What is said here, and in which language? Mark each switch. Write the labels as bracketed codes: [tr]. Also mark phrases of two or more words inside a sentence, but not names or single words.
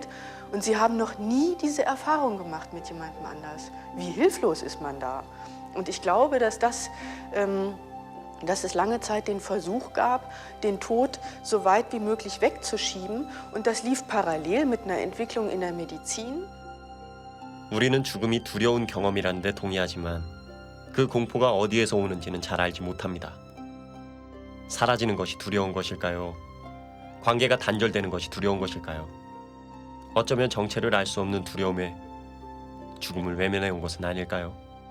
[de] Und Sie haben noch nie diese Erfahrung gemacht mit jemandem anders. Wie hilflos ist man da? Und ich glaube, dass es lange Zeit den Versuch gab, den Tod so weit wie möglich wegzuschieben. Und das lief parallel mit einer Entwicklung in der Medizin. [ko] 우리는 죽음이 두려운 경험이라는 데 동의하지만 그 공포가 어디에서 오는지는 잘 알지 못합니다. 사라지는 것이 두려운 것일까요? 관계가 단절되는 것이 두려운 것일까요? 어쩌면 정체를 알 수 없는 두려움에 죽음을 외면해 온 것은 아닐까요?